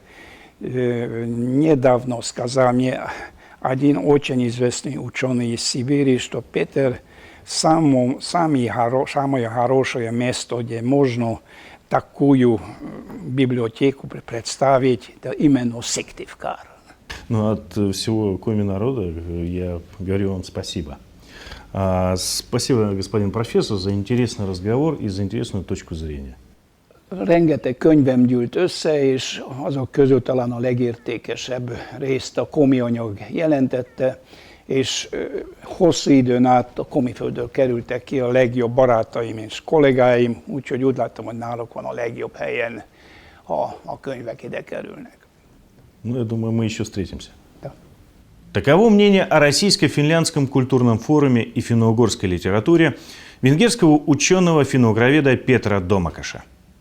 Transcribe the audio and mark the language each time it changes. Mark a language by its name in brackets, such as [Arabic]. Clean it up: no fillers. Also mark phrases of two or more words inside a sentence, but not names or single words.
[Russian] Недавно сказал мне один очень известный ученый из Сибири, что Петр самое хорошее место, где можно такую библиотеку представить, это именно Сыктывкар. Ну, от всего коми-народа я говорю вам спасибо. Спасибо, господин профессор, за интересный разговор и за интересную точку zрения. [Hungarian] Rengeteg könyvem gyűlt össze, és azok közül talán a legértékesebb részt a komi anyag jelentette, és hosszú időn át a Komiföldről kerültek ki a legjobb barátaim és kollégáim, úgyhogy úgy láttam, hogy náluk van a legjobb helyen, ha a könyvek ide kerülnek. [Russian] Ну, я думаю, мы еще встретимся. Да. Таково мнение о российско-финляндском культурном форуме и финно-угорской литературе венгерского ученого-финно-угроведа Петра Домакаша.